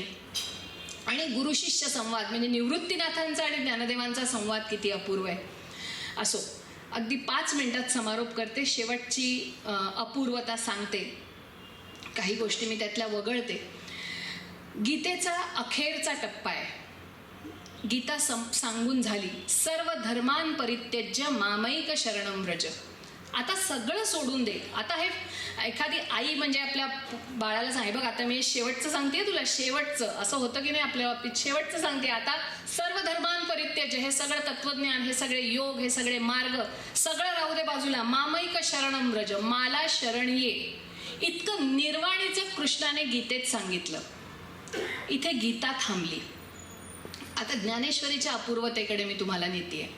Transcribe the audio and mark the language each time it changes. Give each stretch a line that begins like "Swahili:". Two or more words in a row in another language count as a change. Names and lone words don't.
Marathi: आणि गुरुशिष्य संवाद म्हणजे निवृत्तीनाथांचा आणि ज्ञानदेवांचा संवाद किती अपूर्व आहे. असो, अगदी 5 मिनिटात समारोप करते. शेवटची अपूर्वता सांगते, काही गोष्टी मी त्यातल्या वगळते. गीतेचा अखेरचा टप्पा आहे. गीता सांगून झाली,
Sanskrit: सर्व धर्मान परित्यज्य मामैक शरणं व्रज.
Marathi: आता सगळं सोडून दे. आता हे एखादी आई म्हणजे आपल्या बाळाला सांगे, बघ आता मी शेवटचं सांगते तुला, शेवटचं असं होतं की नाही आपल्या बाबतीत, शेवटचं सांगते आता,
Sanskrit: सर्व धर्मान परित्यज्य,
Marathi: हे सगळं तत्वज्ञान, हे सगळे योग, हे सगळे मार्ग सगळं राहू दे बाजूला.
Sanskrit: मामैक शरणं व्रज,
Marathi: मला शरण ये. इतकं निर्वाणीचं कृष्णाने गीतेत सांगितलं. इथे गीता थांबली. आता ज्ञानेश्वरीच्या अपूर्वतेकडे मी तुम्हाला नेते आहे.